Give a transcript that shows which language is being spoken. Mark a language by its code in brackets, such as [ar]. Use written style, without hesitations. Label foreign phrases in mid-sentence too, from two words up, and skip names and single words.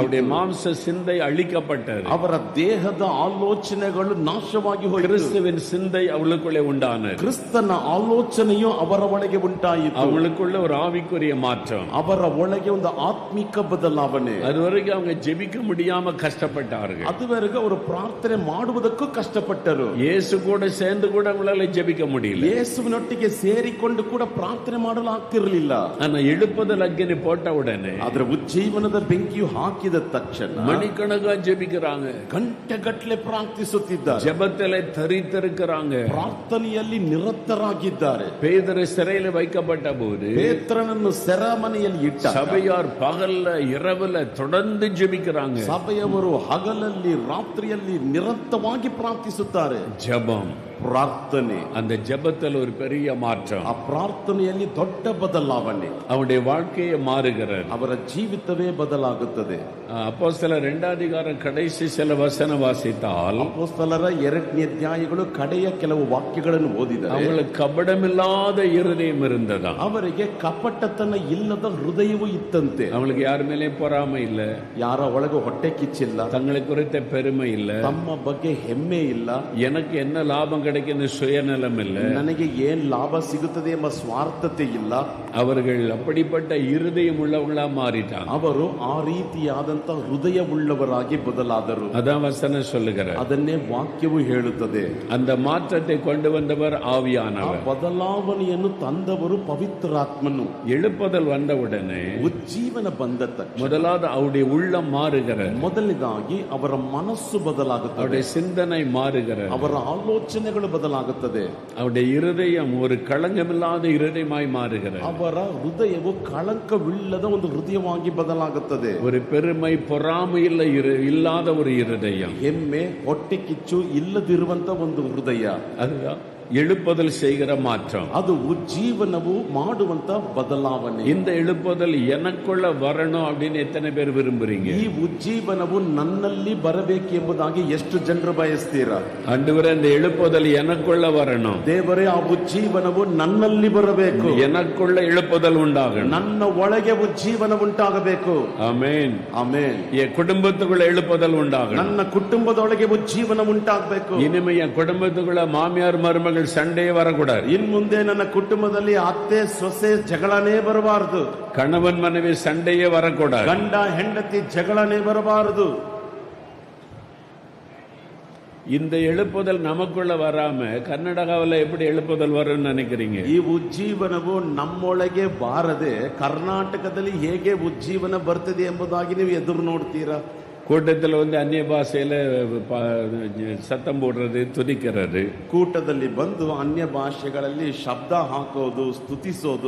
[ta] அவருடைய மாம்ச சிந்தை அழிக்கப்பட்டது. [kn] ಅವರ ದೇಹದ ಆಲೋಚನೆಗಳು ನಾಶವಾಗಿ ಹೋಯಿತು. [ta] கிறிஸ்துவின் சிந்தை அவளுக்குள்ளே உண்டானது. [kn] ಕ್ರಿಸ್ತನ ಆಲೋಚನೆಯು ಅವರ ಒಳಗೆ ಉಂಟಾಯಿತು. [ta] அவளுக்குள்ள ஒரு ஆவிக்குரிய மாற்றம். [kn] ಅವರ ಒಳಗೆ ಒಂದು ಆತ್ಮಿಕ ಬದಲಾವಣೆ. [ta] அதுவரைக்கும் அவங்க ஜெபிக்க முடியாம கஷ்டப்பட்டார்கள். [kn] ಅದುವರೆಗೂ ಅವರು ಪ್ರಾರ್ಥನೆ ಮಾಡುವುದಕ್ಕೂ ಕಷ್ಟಪಟ್ಟರು. [ta] இயேசு கூட சேர்ந்து கூட அவங்களால ஜெபிக்க முடியல. [kn] ಯೇಸುವಿನೊಟ್ಟಿಗೆ ಸೇರಿಕೊಂಡು ಕೂಡ ಪ್ರಾರ್ಥನೆ ಮಾಡಲು ಆಗ್ತಿರಲಿಲ್ಲ. [ta] ஆனா எழுப்புதல் அக்னி போட்ட உடனே, [kn] ಆದ್ರೆ ಉಜ್ಜೀವನದ ಬೆಂಕಿಯು ಹಾಕಿದ ತಕ್ಷಣ [ta] மணிக்கணக்கா ஜெபிக்கிறாங்க. [kn] ಗಂಟೆಗಟ್ಟಲೆ ಪ್ರಾರ್ಥಿಸುತ್ತಿದ್ದಾರೆ. [ta] ஜெபத்திலே தரித்திருக்கிறாங்க. [kn] ಪ್ರಾರ್ಥನೆಯಲ್ಲಿ ನಿರತರಾಗಿದ್ದಾರೆ. [ta] பேதுரு சிறையில் வைக்கப்பட்ட போது [kn] ಪೇತ್ರನನ್ನು ಸೆರೆಮನೆಯಲ್ಲಿ ಇಟ್ಟ [ta] சபையார் பகல்ல இரவுல தொடர்ந்து ஜெபிக்கிறாங்க. [kn] ಸಭೆಯವರು ಹಗಲಲ್ಲಿ ರಾತ್ರಿಯಲ್ಲಿ ನಿರಂತರವಾಗಿ ಪ್ರಾರ್ಥಿಸುತ್ತಾರೆ. [ta] ஜெபம், [kn] ಪ್ರಾರ್ಥನೆ. [ta] அந்த ஜெபத்தில் ஒரு பெரிய மாற்றம். [kn] ಆ ಪ್ರಾರ್ಥನೆಯಲ್ಲಿ ದೊಡ್ಡ ಬದಲಾವಣೆ. [ta] அவருடைய வாழ்க்கையை மாறுகிறது. [kn] ಅವರ ಜೀವಿತವೇ ಬದಲಾಗುತ್ತದೆ. [ta] அப்போஸ்தலர் 2 அதிகாரம் கடைசி சில வசனம் வாசித்தால், [kn] ಅಪೊಸ್ತಲರ 2ನೇ ಅಧ್ಯಾಯಗಳು ಕಡೆಯ ಕೆಲವು ವಾಕ್ಯಗಳನ್ನು ಓದಿದರೆ, [ta] அவங்களுக்கு கபடமில்லாத இருதயம் இருந்ததா. [kn] ಅವರಿಗೆ ಕಪಟತನ ಇಲ್ಲದ ಹೃದಯವು ಇತ್ತಂತೆ. [ta] அவங்களுக்கு யார் மேலே பொறாமை இல்ல, [kn] ಯಾರ ಒಳಗೆ ಹೊಟ್ಟೆ ಕಿಚ್ಚಿಲ್ಲ, [ta] தங்களை குறித்த பெருமை இல்ல, [kn] ತಮ್ಮ ಬಗ್ಗೆ ಹೆಮ್ಮೆ ಇಲ್ಲ, [ta] எனக்கு என்ன லாபம் கிடைக்குன்னு சுயநலம் இல்லை. [kn] ನನಗೆ ಏನ್ ಲಾಭ ಸಿಗುತ್ತದೆ ಎಂಬ ಸ್ವಾರ್ಥತೆ ಇಲ್ಲ. [ta] அவர்கள் அப்படிப்பட்ட இருதயம் உள்ளவங்களா மாறிட்டாங்க. [kn] ಅವರು ಆ ರೀತಿಯಾದಂತ ಹೃದಯವುಳ್ಳವರಾಗಿ ಬದಲಾದರು. [ta] அதான் வசனம் சொல்லுகிறார். [kn] ಅದನ್ನೇ ವಾಕ್ಯವು ಹೇಳುತ್ತದೆ. [ta] அந்த மாற்றத்தை கொண்டு வந்தவர் [kn] ಆ [ta] ஆவியானவர். [kn] ಬದಲಾವಣೆಯನ್ನು ತಂದವರು ಪವಿತ್ರಾತ್ಮನು. [ta] எழுப்புதல் வந்தவுடனே [kn] ಉಜ್ಜೀವನ ಬಂದ ತಕ್ಷಣ [ta] முதலாவது அவருடைய உள்ளம் மாறுகிறது. [kn] ಮೊದಲನೇದಾಗಿ ಅವರ ಮನಸ್ಸು ಬದಲಾಗುತ್ತದೆ. [ta] அவருடைய சிந்தனை மாறுகிறது. [kn] ಅವರ ಆಲೋಚನೆಗಳು ಬದಲಾಗುತ್ತದೆ. [ta] அவருடைய இருதயம் ஒரு களங்கமில்லாத இருதயமாய் மாறுகிறது. [kn] ಅವರ ಹೃದಯವು ಕಳಂಕವಿಲ್ಲದ ಒಂದು ಹೃದಯವಾಗಿ ಬದಲಾಗುತ್ತದೆ. [ta] ஒரு பெருமை பொறாமை இல்லாத ஒரு இருதயம். [kn] ಹೆಮ್ಮೆ ಹೊಟ್ಟೆ ಕಿಚ್ಚು ಇಲ್ಲದಿರುವಂತ ಒಂದು ಹೃದಯ. [ta] அதுதான் எழுப்புதல் செய்கிற மாற்றம். [kn] ಅದು ಉಜ್ಜೀವನವು ಮಾಡುವಂತ ಬದಲಾವಣೆ. [ta] இந்த எழுப்புதல் எனக்குள்ள வரணும் அப்படின்னு எத்தனை பேர் விரும்புறீங்க? [kn] ಈ ಉಜ್ಜೀವನವು ನನ್ನಲ್ಲಿ ಬರಬೇಕು ಎಂಬುದಾಗಿ ಎಷ್ಟು ಜನರು ಬಯಸ್ತೀರಾ? [ta] ஆண்டவரே, இந்த எழுப்புதல் எனக்குள்ள வரணும். [kn] ದೇವರೇ, ಆ ಉಜ್ಜೀವನವು ನನ್ನಲ್ಲಿ ಬರಬೇಕು. [ta] எனக்குள்ள எழுப்புதல் உண்டாகணும். [kn] ನನ್ನ ಒಳಗೆ ಉಜ್ಜೀವನ ಉಂಟಾಗಬೇಕು. [ta] ஆமென், [kn] ಆಮೆನ್. [ta] என் குடும்பத்துக்குள்ள எழுப்புதல் உண்டாகணும். [kn] ನನ್ನ ಕುಟುಂಬದೊಳಗೆ ಉಜ್ಜೀವನ ಉಂಟಾಗಬೇಕು. [ta] இனிமே என் குடும்பத்துக்குள்ள மாமியார் மருமகள் சண்டையே வரக்கூடாது. [kn] ಇನ್ ಮುಂದೆ ನನ್ನ ಕುಟುಂಬದಲ್ಲಿ ಅತ್ತೆ ಸೊಸೆ ಜಗಳನೇ ಬರಬಾರದು. [ta] கணவன் மனைவி சண்டையே வரக்கூடாது. [kn] ಗಂಡ ಹೆಂಡತಿ ಜಗಳನೇ ಬರಬಾರದು. [ta] இந்த எழுப்புதல் நமக்குள்ள வராம கர்நாடகாவில் எப்படி எழுப்புதல் வரும்னு நினைக்கிறீங்க? [kn] ಈ ಉಜ್ಜೀವನವು ನಮ್ಮೊಳಗೆ ಬಾರದೆ ಕರ್ನಾಟಕದಲ್ಲಿ ಹೇಗೆ ಉಜ್ಜೀವನ ಬರ್ತದೆ ಎಂಬುದಾಗಿ ನೀವು ಎದುರು ನೋಡ್ತೀರಾ? [ta] கூட்டத்தில் அந்நிய பாஷையில சத்தம் போடுறது, துதிக்கிறது. [kn] ಕೂಟದಲ್ಲಿ ಬಂದು ಅನ್ಯ ಭಾಷೆಗಳಲ್ಲಿ ಶಬ್ದ ಹಾಕೋದು, ಸ್ತುತಿಸೋದು.